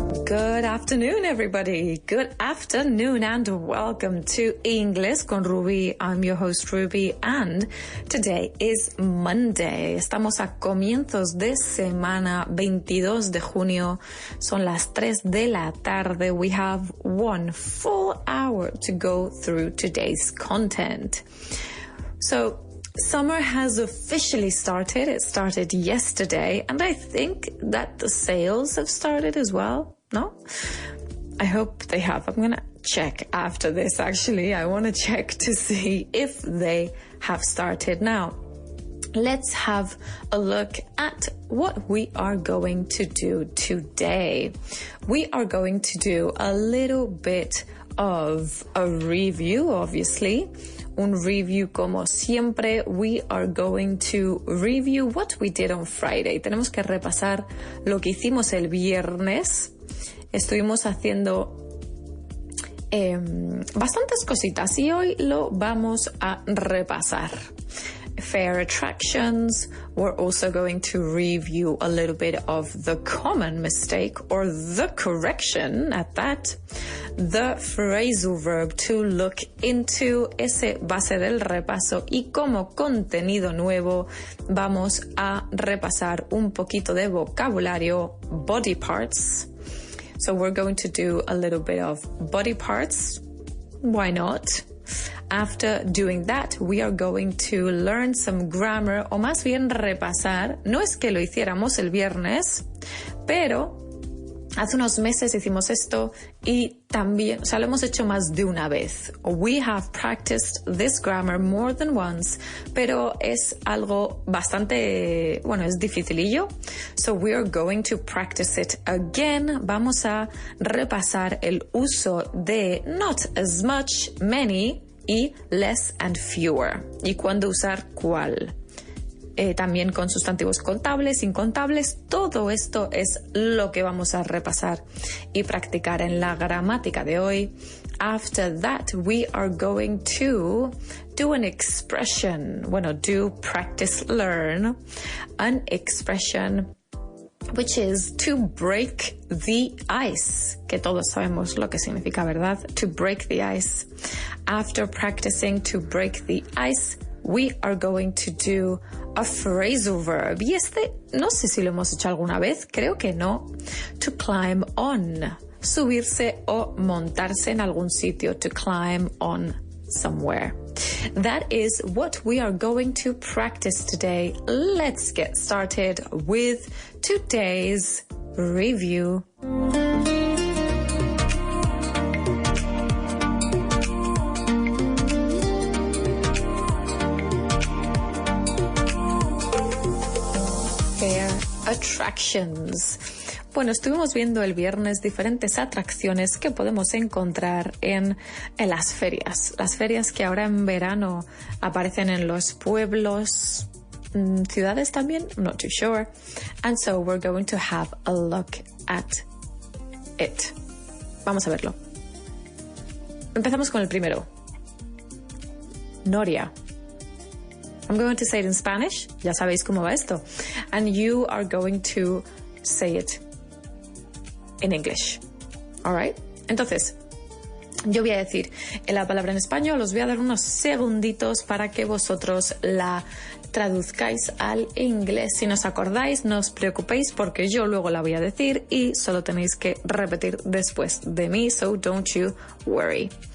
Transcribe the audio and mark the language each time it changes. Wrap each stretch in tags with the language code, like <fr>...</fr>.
<en>Good afternoon, everybody. Good afternoon and welcome to Inglés con Ruby. I'm your host, Ruby, and today is Monday.</en> <es>Estamos a comienzos de semana, 22 de junio. Son las 3 de la tarde.</es> <en>We have 1 full hour to go through today's content. So, summer has officially started. It started yesterday, and I think that the sales have started as well. No? I hope they have. I'm going to check after this, actually. I want to check to see if they have started. Now, let's have a look at what we are going to do today. We are going to do a little bit of a review, obviously.</en> <es>Un review como siempre.</es> <en>We are going to review what we did on Friday.</en> <es>Tenemos que repasar lo que hicimos el viernes. Estuvimos haciendo bastantes cositas y hoy lo vamos a repasar.</es> <en>Fair attractions. We're also going to review a little bit of the common mistake or the correction at that. The phrasal verb to look into.</en> <es>Ese va a ser el repaso y como contenido nuevo vamos a repasar un poquito de vocabulario, body parts.</es> <en>So we're going to do a little bit of body parts. Why not? After doing that, we are going to learn some grammar,</en> <es>o más bien repasar. No es que lo hiciéramos el viernes, pero hace unos meses hicimos esto y también, o sea, lo hemos hecho más de una vez.</es> <en>We have practiced this grammar more than once,</en> <es>pero es algo bastante, bueno, es dificilillo.</es> <en>So we are going to practice it again.</en> <es>Vamos a repasar el uso de not as much, many, y less and fewer. Y cuándo usar cuál. También con sustantivos contables, incontables. Todo esto es lo que vamos a repasar y practicar en la gramática de hoy.</es> <en>After that, we are going to do an expression. Bueno, do, practice, learn. An expression which is to break the ice,</en> <es>que todos sabemos lo que significa, ¿verdad?</es> <en>To break the ice. After practicing to break the ice, we are going to do a phrasal verb.</en> <es>Y este, no sé si lo hemos hecho alguna vez, creo que no.</es> <en>To climb on.</en> <es>Subirse o montarse en algún sitio.</es> <en>To climb on somewhere. That is what we are going to practice today. Let's get started with today's review. Fair attractions.</en> <es>Bueno, estuvimos viendo el viernes diferentes atracciones que podemos encontrar en las ferias. Las ferias que ahora en verano aparecen en los pueblos, ciudades también,</es> <en>I'm not too sure. And so we're going to have a look at it.</en> <es>Vamos a verlo. Empezamos con el primero. Noria.</es> <en>I'm going to say it in Spanish.</en> <es>Ya sabéis cómo va esto.</es> <en>And you are going to say it in English. All right?</en> <es>Entonces, yo voy a decir la palabra en español, os voy a dar unos segunditos para que vosotros la traduzcáis al inglés. Si no os acordáis, no os preocupéis porque yo luego la voy a decir y solo tenéis que repetir después de mí,</es> <en>so don't you worry.</en>